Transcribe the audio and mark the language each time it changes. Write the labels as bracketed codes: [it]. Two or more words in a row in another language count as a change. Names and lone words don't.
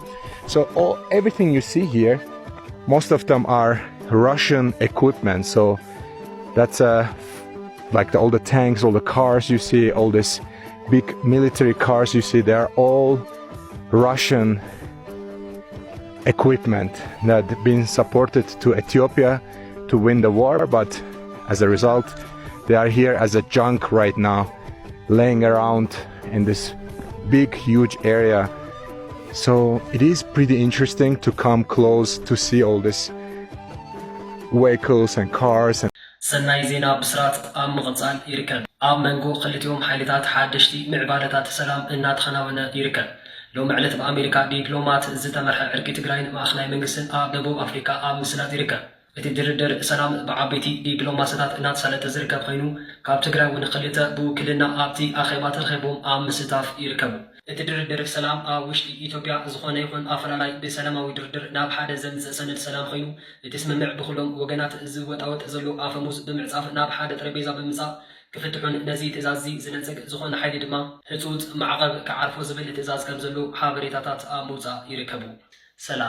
[en] So everything you see here, most of them are Russian equipment, so that's like all the tanks, all the cars you see, all these big military cars you see, they are all Russian equipment that have been supported to Ethiopia to win the war, but as a result, they are here as a junk right now, laying around in this big, huge area. So it is pretty interesting to come close to see all these vehicles and cars and [ti] ሰናይ ዜና ብስራት ኣብ ምቕጻል ይርከብ ኣብ መንጎ ክልቲኦም ሓይልታት ሓደሽቲ ምዕባለታት ሰላም እናተኸናወነ ይርከብ ሎሚ ዕለት በኣሜሪካ ዲፕሎማት ዝተመርሐ ዕርቂ ትግራይን ማእኸላይ መንግስትን ኣብ ደቡብ ኣፍሪካ ኣብ ምስላት ይርከብ እቲ ድርድር ሰላም ብዓበይቲ ዲፕሎማስታት እናተሳለጠ ዝርከብ ኮይኑ ካብ ትግራይ እውን ክልተ ብውክልና ኣብቲ ኣኼባ ተረኺቦም ኣብ ምስታፍ ይርከቡ እቲ ድርድር ሰላም ኣብ ውሽጢ ኢትዮጵያ ዝኾነ ይኹን ኣፈላላይ ብሰላማዊ ድርድር ናብ ሓደ ዘምጽእ ሰነድ ሰላም ኮይኑ እቲ ስምምዕ ብኩሎም ወገናት ዝወጣወጥ ዘሎ ኣፈሙዝ ብምዕጻፍ ናብ ሓደ ጠረጴዛ ብምጻእ ክፍትሑን ነዚ ትእዛዝ ዝነጽግ ዝኾነ ሓይሊ ድማ ህጹጽ ማዕቐብ ክዓርፎ ዝብል ትእዛዝ ከም ዘሎ ሓበሬታታት ኣብ ምውጻእ ይርከቡ ሰላም